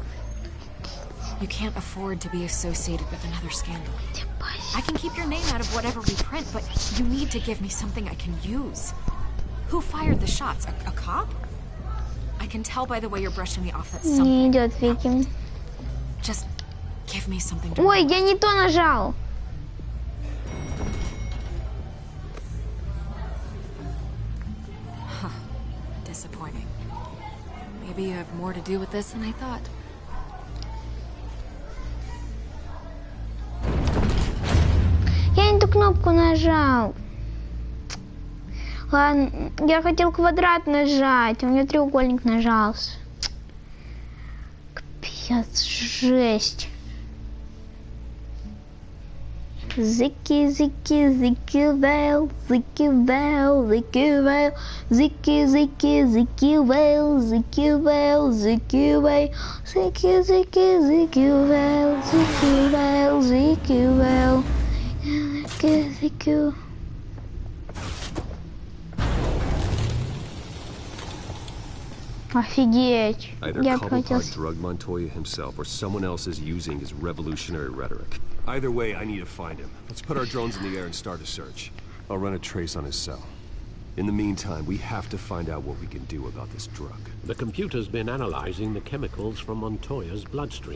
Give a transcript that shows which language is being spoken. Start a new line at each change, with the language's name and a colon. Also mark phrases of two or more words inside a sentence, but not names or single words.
English: You can't afford to be associated with another scandal. I can keep your name out of whatever we print, but you need to give me something I can use. Who fired the shots? A cop? I can tell by the way you're brushing me off that
Russian: Не
English: something.
Russian: идет, Вики.
English: Just give me something to
Russian: Ой, я не то нажал.
English: Huh. Disappointing. Maybe you have more to do with this than I thought.
Russian: Я не ту кнопку нажал. Ладно, я хотел квадрат нажать, у меня треугольник нажался. Капец, жесть. Зики, зики, зики, вейл, зики, вейл, зики, вейл, зики, зики, зики, вейл, зики, вейл, зики, вейл, зики, зики, зики, вейл, зики, вейл, зики, вейл, зики, зики. Офигеть.
English: Either
Russian: Я
English: Cobblepot
Russian: хотел...
English: drugged Montoya himself or someone else is using his revolutionary rhetoric. Either way, I need to find him. Let's put our drones in the air and start a search. I'll run a trace on his cell. In the meantime, we have to find out what we can do about this drug. The computer's been analyzing the chemicals from Montoya's bloodstream.